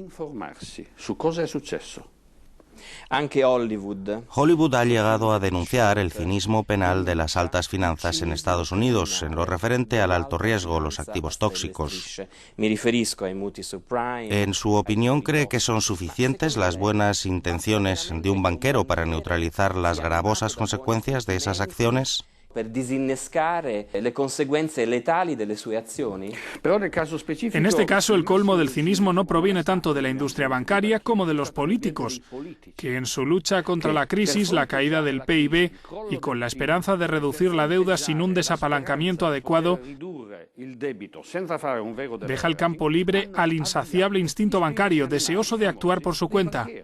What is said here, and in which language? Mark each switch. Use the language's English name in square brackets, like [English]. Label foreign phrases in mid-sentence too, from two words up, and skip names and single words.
[Spanish] Hollywood ha llegado a denunciar el cinismo penal de las altas finanzas en Estados Unidos en lo referente al alto riesgo, los activos tóxicos. En su opinión, ¿cree que son suficientes las buenas intenciones de un banquero para neutralizar las gravosas consecuencias de esas acciones? [Italian] Per disinnescare le conseguenze letali delle sue azioni. [Spanish] En este caso, el colmo del cinismo no proviene tanto de la industria bancaria como de los políticos, que en su lucha contra la crisis, la caída del PIB y con la esperanza de reducir la deuda sin un desapalancamiento adecuado, deja el campo libre al insaciable instinto bancario, deseoso de actuar por su cuenta.